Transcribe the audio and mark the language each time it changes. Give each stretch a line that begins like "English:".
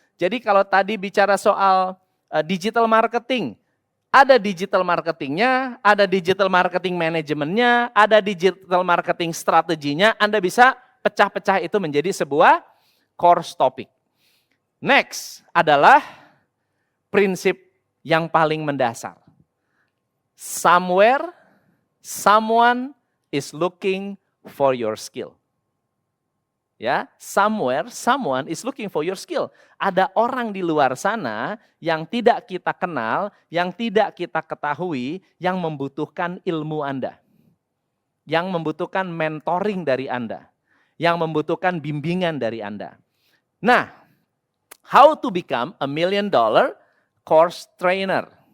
Indonesian: Jadi kalau tadi bicara soal digital marketing, ada digital marketingnya, ada digital marketing manajemennya, ada digital marketing strateginya. Anda bisa pecah-pecah itu menjadi sebuah course topic. Next adalah prinsip yang paling mendasar.
English: Somewhere, someone is looking for your skill. Ya, somewhere, someone is looking for your skill.
Indonesian: Ada orang di luar sana yang tidak kita kenal, yang tidak kita ketahui, yang membutuhkan ilmu Anda. Yang membutuhkan mentoring dari Anda. Yang membutuhkan bimbingan dari Anda.
English: Nah, how to become $1 million course trainer.